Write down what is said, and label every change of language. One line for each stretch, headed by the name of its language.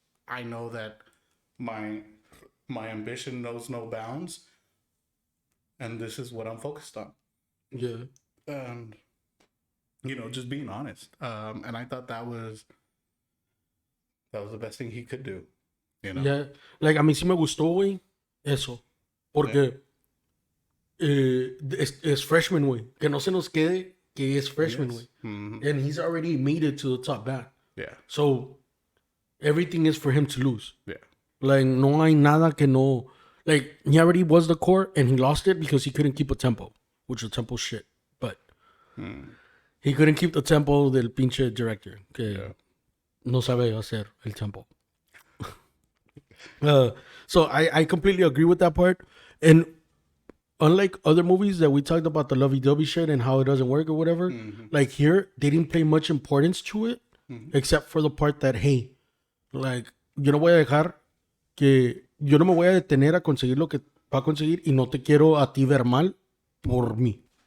English: I know that my ambition knows no bounds, and this is what I'm focused on. Yeah. And you know, just being honest. And I thought that was the best thing he could do. You know. Yeah.
Spanish: Like, a mí sí me gustó, güey, eso. Porque es freshman, güey. Que no se nos quede que es freshman, güey. Mm-hmm.
English: And he's already made it to the top band. Yeah. So, everything is for him to lose. Yeah.
Spanish: Like, no hay nada que no...
English: Like, he already was the core, and he lost it because he couldn't keep a tempo. Which the tempo shit. But he couldn't keep the tempo
Spanish: del pinche director. Que no sabe hacer el tempo.
English: So I completely agree with that part. And unlike other movies that we talked about the lovey-dovey shit and how it doesn't work or whatever, like here, they didn't pay much importance to it, except for the part that, hey, like,
Spanish: yo no voy a dejar que, yo no me voy a detener a conseguir lo que va a conseguir y no te quiero a ti ver mal por mí.